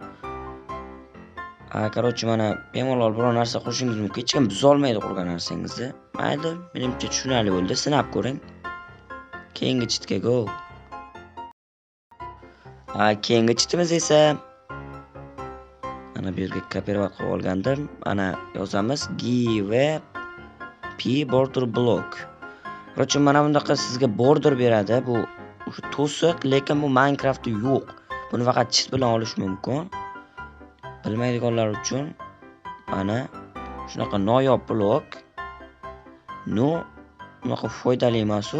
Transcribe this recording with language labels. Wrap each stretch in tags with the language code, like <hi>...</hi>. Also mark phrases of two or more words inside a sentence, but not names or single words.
<uz>Короче, mana bemalol biror narsa qurishingiz mumkin. Hech kim buza olmaydi qurgan narsangizni. Mayli, menimcha tushunarli bo'ldi. Sinab ko'ring. Keyingi cheatga go. Keyingi cheatimiz esa mana bu yerga kopirovat qilib olgandim. Mana yozamiz</uz> <en>give p border block.</en> <uz>Короче, mana bundaqa sizga border beradi. Bu to'siq, lekin bu Minecraftda yo'q. Buni faqat cheat bilan olish mumkin. Bilmaydiganlar uchun mana shunaqa noyob blok. Bunaqa foydali emas u.</uz>